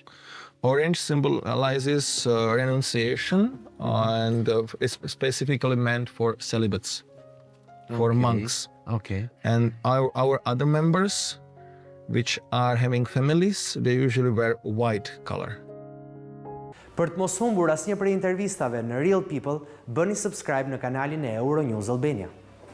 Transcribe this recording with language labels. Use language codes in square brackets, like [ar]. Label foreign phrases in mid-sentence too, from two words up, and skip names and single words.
[en] Orange symbolizes renunciation and it's specifically meant for celibates, for monks. Okay. And our other members, which are having families, they usually wear white color. [sq] Për të mos humbur asnjë prej intervistave në Real People, bëni subscribe në kanalin e Euronews Albania.